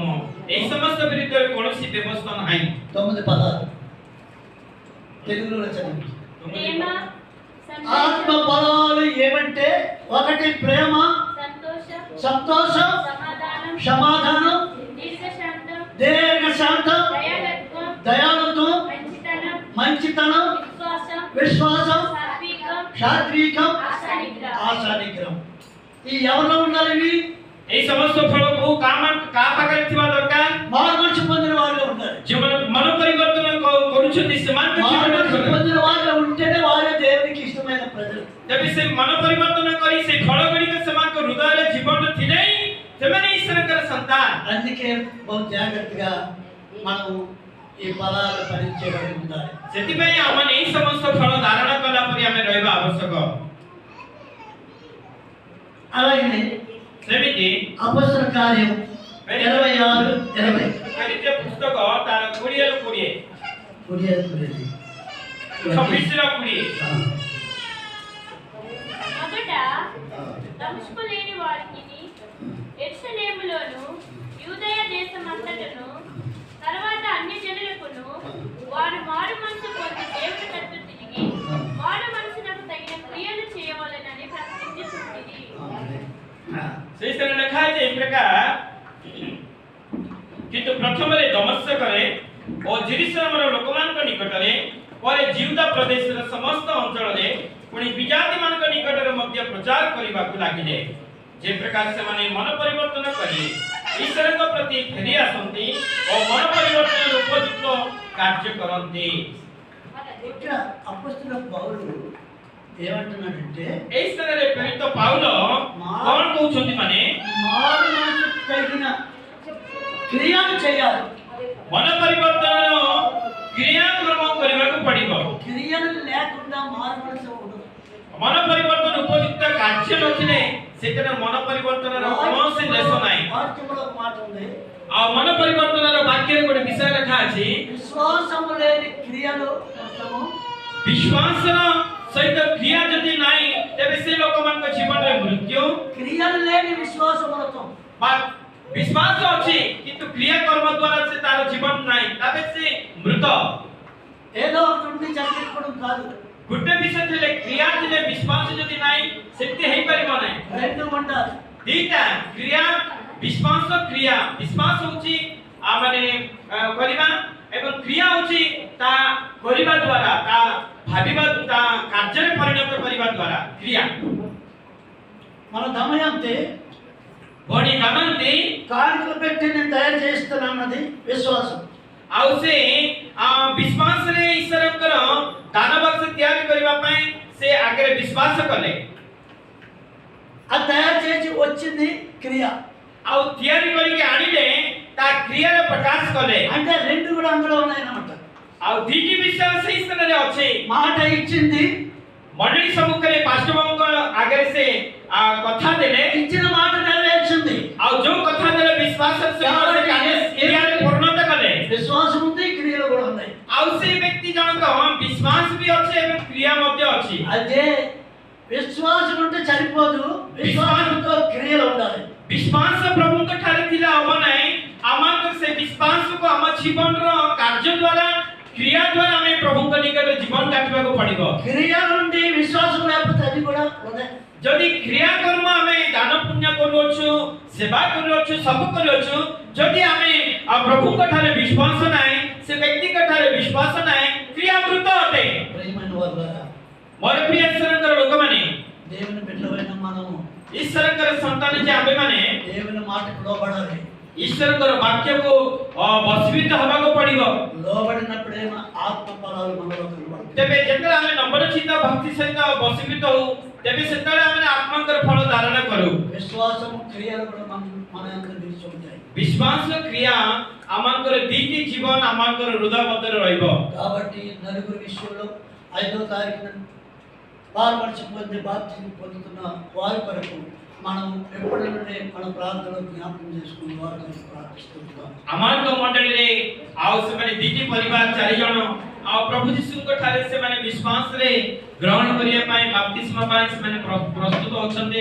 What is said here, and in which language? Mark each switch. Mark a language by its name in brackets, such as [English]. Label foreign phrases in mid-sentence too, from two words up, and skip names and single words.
[Odia] ଏହି ସମସ୍ତ ବିରୁଦ୍ଧରେ କୌଣସି ବ୍ୟବସ୍ଥା ନାହିଁ। [Telugu] 9 పదాలు తెలుగులో చదివి. ప్రేమ, ఆత్మ సంతోషం, ఫలాలు ఏమంటే ఒకటి ప్రేమ, సంతోషం, సంతోషం, సమాధానం, సమాధానం, దీర్ఘశాంతం, దీర్ఘశాంతం, దయాళత్వం, దయాళుత్వం, మంచితనం, మంచితనం, విశ్వాసం, విశ్వాసం, సాత్వికం, సాత్వికం, ఆశానిగ్రహం. ఆశానిగ్రహం. ఈ ఎవరిలో ఉండాలి? ఇవి [Odia] ଏହି ସମସ୍ତ ଫଳକୁ କାହା ପାଖରେ ଥିବା ଦରକାର? [Telugu] మారుమనసు పొందిన వారిలో ఉండాలి. [Odia] ଯେଉଁମାନେ ମନ ପରିବର୍ତ୍ତନ କରୁଛନ୍ତି ସେମାନଙ୍କ ଜୀବନରେ [Telugu] మారుమనసు పొందిన వారిలో ఉంటేనే వారే దేవునికి ఇష్టమైన ప్రజలు. [Odia] ତେବେ ସେ ମନ ପରିବର୍ତ୍ତନ କରି ସେ ଫଳ ଗୁଡ଼ିକ ସେମାନଙ୍କ ହୃଦୟରେ ଜୀବନରେ ଥିଲେ ସେମାନେ ଈଶ୍ୱରଙ୍କର ସନ୍ତାନ। [Telugu] అందుకే బహు జాగ్రత్తగా మనం ఈ ఫలాలు ఫలించేవారు ఉండాలి. [Odia] ସେଥିପାଇଁ ଆମମାନେ ଏହି ସମସ୍ତ ଫଳ ଧାରଣ କଲା ପରି ଆମେ ରହିବା ଆବଶ୍ୟକ। [Telugu] అలాగే [Odia] ସେମିତି [Telugu] అపొస్తలుల కార్యం 26:20 [Odia] ପରିଚୟ ପୁସ୍ତକ ତାର 20ରୁ 20 26:20 [Telugu] మొదట దమస్కు లేని వారికి యెరూషలేములోను యూదయ దేశమంతటను తర్వాత అన్యజనులకును వారు మారు మనసు పొంది దేవుని తట్టు తిరిగి మారు మనసునకు తగిన క్రియలు చేయవలెనని ప్రకటించుచుండిరి. [Odia] ସେଇଥିରେ ଲେଖା ହେଇଛି ଏହି ପ୍ରକାର କିନ୍ତୁ ପ୍ରଥମରେ ଦମସ୍କରେ ଓ ଜେରୁସାଲେମର ଲୋକମାନଙ୍କ ନିକଟରେ ପରେ ଜିହୁଦା ପ୍ରଦେଶର ସମସ୍ତ ଅଞ୍ଚଳରେ ପୁଣି ବିଜାତିମାନଙ୍କ ନିକଟରେ ମଧ୍ୟ ପ୍ରଚାର କରିବାକୁ ଲାଗିଲେ ଯେ ପ୍ରକାର ସେମାନେ ମନ ପରିବର୍ତ୍ତନ କରି ଈଶ୍ୱରଙ୍କ ପ୍ରତି ଫେରି ଆସନ୍ତି ଓ ମନ ପରିବର୍ତ୍ତନର ଉପଯୁକ୍ତ କାର୍ଯ୍ୟ କରନ୍ତି। [Telugu] ఇక్కడ అపొస్తలుల పౌలు ఏమంటున్నాడంటే [Odia] ଏହି ସ୍ଥାନରେ ପ୍ରେରିତ ପାଉଲ କଣ କହୁଛନ୍ତି ମାନେ [Telugu] మారు మనసు తగిన క్రియలు చేయాలి. [Odia] ମନ ପରିବର୍ତ୍ତନର କ୍ରିୟାକ୍ରମ କରିବାକୁ ପଡ଼ିବ। [Telugu] క్రియలు లేకుండా మారు మనసు ఉండదు. [Odia] ମନ ପରିବର୍ତ୍ତନ ଉପଯୁକ୍ତ କାର୍ଯ୍ୟ ନଥିଲେ ସେଥିରେ ମନ ପରିବର୍ତ୍ତନର କୌଣସି ଦେଶ ନାହିଁ। [Telugu] వాక్యంలో ఒక మాట ఉంది, [Odia] ଆଉ ମନ ପରିବର୍ତ୍ତନର ବାକ୍ୟରେ ଗୋଟେ ବିଷୟ ଲେଖା ଅଛି [Telugu] విశ్వాసము లేని క్రియలు కష్టము, [Odia] ବିଶ୍ୱାସର ସହିତ କ୍ରିୟା ଯଦି ନାହିଁ ତେବେ ସେ ଲୋକମାନଙ୍କ ଜୀବନରେ ମୃତ୍ୟୁ, [Telugu] క్రియలు లేని విశ్వాసములతో [Odia] ବା ବିଶ୍ୱାସ ଅଛି କିନ୍ତୁ କ୍ରିୟା କର୍ମ ଦ୍ୱାରା ସେ ତାର ଜୀବନ ନାହିଁ ତେବେ ସେ ମୃତ। [Telugu] ఏదో ఒకటి ఉండి జరిపించుకోవడం కాదు, [Odia] ଗୋଟେ ବିଷୟ ଥିଲେ କ୍ରିୟା ଥିଲେ ବିଶ୍ୱାସ ଯଦି ନାହିଁ ସେମିତି ହେଇପାରିବ ନାହିଁ। [Telugu] రెండు ఉండాలి. [Odia] ଦିଟା କ୍ରିୟା ବିଶ୍ୱାସ କ୍ରିୟା ବିଶ୍ୱାସ ହେଉଛି ମାନେ କରିବା ଏବଂ କ୍ରିୟା ହେଉଛି ତା କରିବା ଦ୍ୱାରା ତା ଭାବିବା ତା କାର୍ଯ୍ୟରେ ପରିଣତ କରିବା ଦ୍ୱାରା କ୍ରିୟା। [Telugu] మన దమయంతి [Odia] ଭଉଣୀ ଦମୟନ୍ତୀ [Telugu] కానుకలు పెట్టి నేను తయారు చేస్తున్నానన్నది విశ్వాసం. [Odia] ଆଉ ସେ ବିଶ୍ୱାସରେ ଈଶ୍ୱରଙ୍କର ଦାନ ବାକ୍ସ ତିଆରି କରିବା ପାଇଁ ସେ ଆଗରେ ବିଶ୍ୱାସ କଲେ। [Telugu] అది తయారు చేసి వచ్చింది క్రియ. [Odia] ଆଉ ତିଆରି କରିକି ଆଣିଲେ ତା କ୍ରିୟାରେ ପ୍ରକାଶ କଲେ। [Telugu] అంటే రెండు కూడా అందులో ఉన్నాయన్నమాట. [Odia] ଆଉ ଦୁଇଟି ବିଷୟ ସେଇ ସ୍ଥାନରେ ଅଛି। [Telugu] మాట ఇచ్చింది, [Odia] ମଣ୍ଡଳୀ ସମ୍ମୁଖରେ ପାଷ୍ଟରଙ୍କ ଆଗରେ ସେ କଥା ଦେଲେ, [Telugu] ఇచ్చిన మాట నెరవేర్చింది. [Odia] ଆଉ ଯୋଉ କଥା ଦେଲେ ବିଶ୍ୱାସ କ୍ରିୟାରେ ପରିଣତ କଲେ। [Telugu] విశ్వాసం ఉంది, క్రియలు కూడా ఉన్నాయి. [Odia] ଆଉ ସେ ବ୍ୟକ୍ତି ଜଣକ ବିଶ୍ୱାସ ବି ଅଛି ଏବଂ କ୍ରିୟା ମଧ୍ୟ ଅଛି। [Telugu] అదే విశ్వాసం ఉంటే సరిపోదు, విశ్వాసంతో క్రియలు ఉండాలి. [Odia] ବିଶ୍ୱାସ ପ୍ରଭୁଙ୍କ ଠାରେ ଥିଲେ ହବ ନାହିଁ, ଆମର ସେ ବିଶ୍ୱାସକୁ ଆମ ଜୀବନର କାର୍ଯ୍ୟ ଦ୍ୱାରା କ୍ରିୟା ଦ୍ୱାରା ଆମେ ପ୍ରଭୁଙ୍କ ନିକଟରେ ଜୀବନ କାଟିବାକୁ ପଡ଼ିବ। [Telugu] క్రియ నుండి విశ్వాసం లేకపోతే అది కూడా వృధా. [Odia] ଯଦି କ୍ରିୟା କର୍ମ ଆମେ ଦାନ ପୁଣ୍ୟ କରୁଅଛୁ, ସେବା କରୁଅଛୁ, ସବୁ କରୁଅଛୁ, ଯଦି ଆମେ ପ୍ରଭୁଙ୍କ ଠାରେ ବିଶ୍ୱାସ ନାହିଁ, ସେ ବ୍ୟକ୍ତିଙ୍କ ଠାରେ ବିଶ୍ୱାସ ନାହିଁ, କ୍ରିୟା ମୃତ ଅଟେ। [Telugu] ప్రియమైన వారులారా, [Odia] ମୋର ପ୍ରିୟ ଈଶ୍ୱରଙ୍କର ଲୋକମାନେ, [Telugu] దేవుని బిడ్డలైన మనము [Odia] ଈଶ୍ୱରଙ୍କର ସନ୍ତାନ ଯେ ଆମେମାନେ [Telugu] దేవుని మాటకు లోబడాలి. [Odia] ଈଶ୍ୱରଙ୍କର ବାକ୍ୟକୁ ବଶୀଭୂତ ହେବାକୁ ପଡ଼ିବ। [Telugu] లోబడినప్పుడేమో ఆత్మ ఫలాలు మనలో కనబడతాయి. [Odia] ତେବେ ଯେତେବେଳେ ଆମେ ନମ୍ରଚିତ୍ତ ଭକ୍ତି ସହିତ ବଶୀଭୂତ ହଉ ତେବେ ସେତେବେଳେ ଆମେ ଆତ୍ମାଙ୍କର ଫଳ ଧାରଣ କରୁ। [Telugu] విశ్వాసము క్రియలు కూడా మన యందు నిలిచి ఉంటాయి. [Odia] ବିଶ୍ୱାସ କ୍ରିୟା ଆମଙ୍କର ଦୁଇଟି ଜୀବନ ଆମଙ୍କର ହୃଦୟ ମଧ୍ୟରେ ରହିବ। [Telugu] కాబట్టి నలుగురు విషయంలో 5వ తారీఖున పాల్పరిచి పొంది బాప్తిని పొందుతున్న వారి కొరకు మనం ఎప్పటి నుండి మన ప్రార్థనలో జ్ఞాపకం చేసుకుని వారి కొరకు ప్రార్థిస్తుంటాం. [Odia] ଆମମାନଙ୍କ ମଣ୍ଡଳୀରେ ଆଉ ସେମାନେ ଦୁଇଟି ପରିବାର 4 ଜଣ ଆଉ ପ୍ରଭୁ ଯୀଶୁଙ୍କ ଠାରେ ସେମାନେ ବିଶ୍ୱାସରେ ଗ୍ରହଣ କରିବା ପାଇଁ ବାପ୍ତିସ୍ମ ପାଇଁ ସେମାନେ ପ୍ରସ୍ତୁତ ଅଛନ୍ତି।